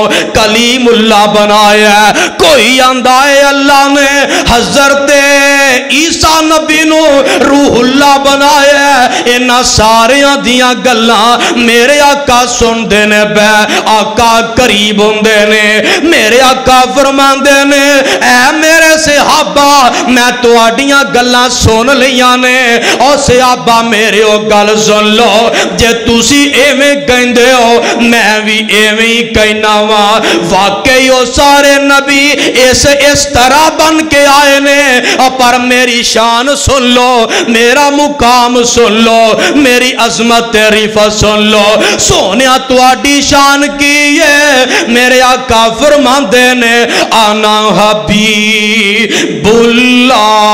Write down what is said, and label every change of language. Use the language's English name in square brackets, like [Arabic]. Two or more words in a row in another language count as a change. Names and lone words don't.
[Punjabi] کلیم اللہ بنایا ہے کوئی آندہ اللہ نے حضرت عیسیٰ نبی نو روح اللہ بنایا ہے انہاں ساریاں دیاں گلاں میرے آقا سن دینے بے آقا قریب ہوندے نے میرے آقا فرماندے نے اے میرے صحابہ میں تواڈیاں گلاں سن لیاں نے او صحابہ میرے او گل سن لو جے تسی ایویں کہندے ہو میں بھی ایویں ہی کہنا وا واقعی او سارے نبی اس طرح بن کے آئے نے پر میری شان سن لو میرا مقام سن لو میری عظمت رفعت سن لو سونیا تواڈی شان کی ہے میرے آقا فرماندے نے [Arabic] انا حبیب اللہ